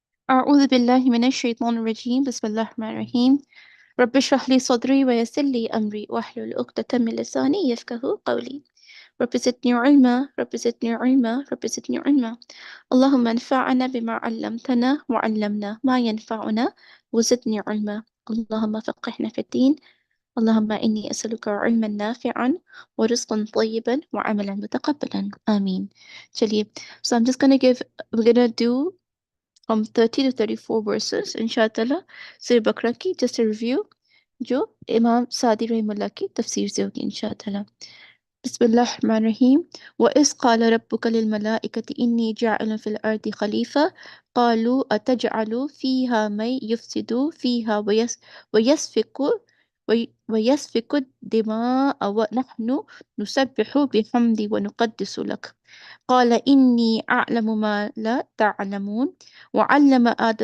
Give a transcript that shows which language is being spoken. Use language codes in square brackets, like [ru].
[ar] أعوذ بالله من الشيطان الرجيم بسم الله الرحمن الرحيم رب اشرح لي صدري ويسر لي أمري واحلل عقدة من لساني يفقهوا قولي رب زدني علما رب زدني علما رب زدني علما اللهم انفعنا بما علمتنا وعلمنا ما ينفعنا وزدني علما اللهم فقهنا في الدين اللهم إني أسألك علما نافعا ورزقا طيبا وعملا متقبلا آمين. [en] चलिए, so we're gonna do from 30 to 34 verses इंशाअल्लाह Surah Baqarah की just a review [hi] जो इमाम सादी रहमतुल्लाह की तफसीर से होगी इंशाअल्लाह. [ar] बिस्मिल्लाहिर्रहमानिर्रहीम. وإذ قال ربك للملائكة إني جاعل في الأرض خليفة قالوا أتجعل فيها من يفسد فيها ويسفك ويسفك الدماء ونحن نسبح بحمدي ونقدس لك قال إني أعلم ما لا تعلمون وعلم